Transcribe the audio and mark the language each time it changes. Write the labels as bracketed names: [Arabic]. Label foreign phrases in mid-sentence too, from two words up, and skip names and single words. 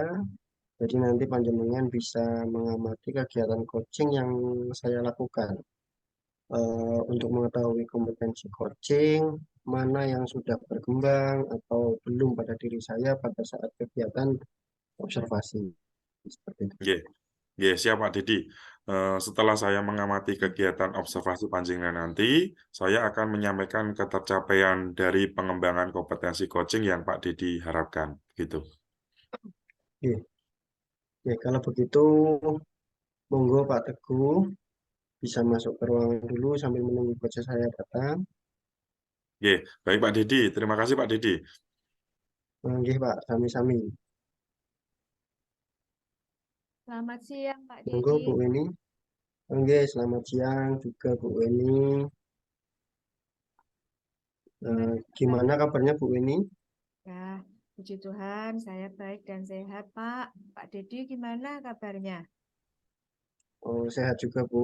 [Indonesian] Jadi nanti panjenengan bisa mengamati kegiatan coaching yang saya lakukan. Untuk mengetahui kompetensi coaching, mana yang sudah berkembang atau belum pada diri saya pada saat kegiatan observasi. Seperti itu. [Javanese] Nggih, nggih, [Indonesian] siap Pak Dedi. Setelah saya mengamati kegiatan observasi panjenengan nanti, saya akan menyampaikan ketercapaian dari pengembangan kompetensi coaching yang Pak Dedi harapkan. Gitu. Oke, oke, kalau begitu, monggo Pak Teguh bisa masuk ke ruangan dulu sambil menunggu coach saya datang. Oke, baik Pak Dedi. Terima kasih Pak Dedi. Oke, [Javanese] Pak, sami-sami. [Indonesian] Selamat siang, Pak Monggo Dedi. Bu Weni. Oke, selamat siang juga Bu Weni. Gimana kabar? Gimana kabarnya Bu Weni? Ya, puji Tuhan, saya baik dan sehat, Pak. Pak Dedi, gimana kabarnya? Oh, sehat juga Bu.